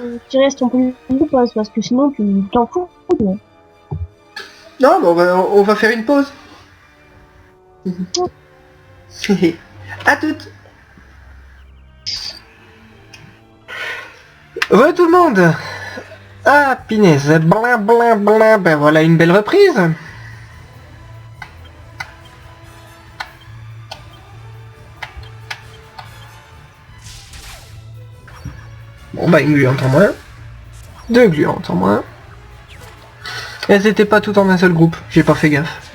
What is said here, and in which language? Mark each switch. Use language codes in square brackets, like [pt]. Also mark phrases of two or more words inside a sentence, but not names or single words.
[fr] Tu restes ton plus ou pas, parce que sinon, tu t'en fous. Non, mais on va faire une pause. À toutes. Ouais, tout le monde. Ah, pinaise. Bla bla bla. Ben voilà une belle reprise. Bon bah une gluante en moins. 2 gluantes en moins. Elles étaient pas toutes en un seul groupe, j'ai pas fait gaffe.